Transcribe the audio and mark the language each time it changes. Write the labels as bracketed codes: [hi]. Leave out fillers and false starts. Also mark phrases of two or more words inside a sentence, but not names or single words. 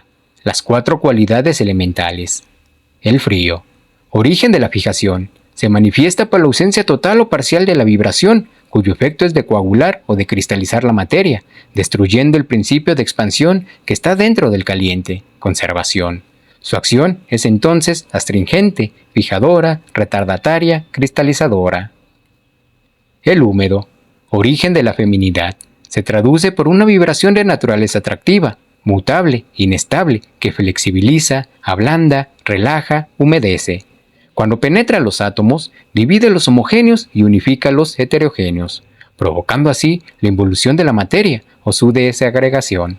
[es] Las 4 cualidades elementales. El frío, origen de la fijación, se manifiesta por la ausencia total o parcial de la vibración, cuyo efecto es de coagular o de cristalizar la materia, destruyendo el principio de expansión que está dentro del caliente, conservación. Su acción es entonces astringente, fijadora, retardataria, cristalizadora. El húmedo, origen de la feminidad, se traduce por una vibración de naturaleza atractiva, mutable, inestable, que flexibiliza, ablanda, relaja, humedece. Cuando penetra los átomos, divide los homogéneos y unifica los heterogéneos, provocando así la involución de la materia o su desagregación.